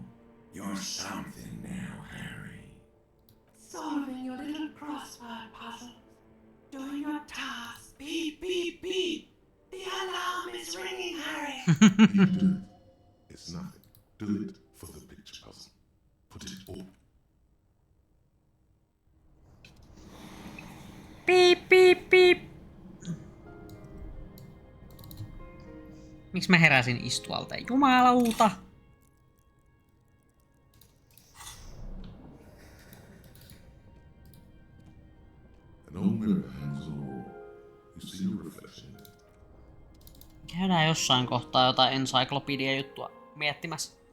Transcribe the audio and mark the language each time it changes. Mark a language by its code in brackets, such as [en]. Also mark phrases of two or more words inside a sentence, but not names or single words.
[en] You're something now, Harry. Solving your little crossword puzzles. Doing your tasks. Beep, beep, beep. The alarm is ringing, Harry. You do it. It's nothing. Do it for the picture puzzle. Put it all. Piip, piip, piip. [fi] Miksi mä heräsin istualta? Jumalauta! [en] An old mirror hangs on the wall. You see your reflection in it. [fi] Käydään jossain kohtaa jotain encyclopedia-juttua miettimässä.